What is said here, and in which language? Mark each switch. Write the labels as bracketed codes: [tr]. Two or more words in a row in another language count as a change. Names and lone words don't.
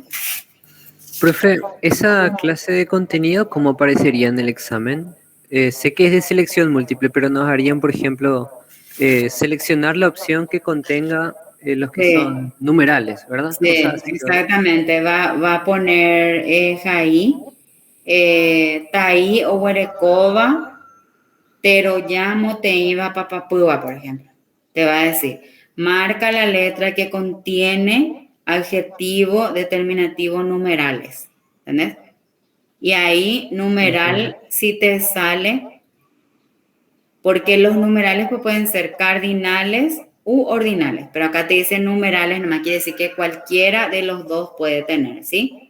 [es] Profe, ¿esa clase de contenido cómo aparecería en el examen? Sé que es de selección múltiple, pero nos harían, por ejemplo, seleccionar la opción que contenga los que Sí. son numerales, ¿verdad? Sí, Cosas así, exactamente. Va a poner [gn] jaí, taí [es] o huerecoba, pero ya te iba papapúa, por ejemplo. Te va a decir, marca la letra que contiene adjetivo, determinativo, numerales. ¿Entendés? Y ahí numeral si te sale, porque los numerales pues, pueden ser cardinales u ordinales, pero acá te dicen numerales, nomás quiere decir que cualquiera de los dos puede tener, ¿sí?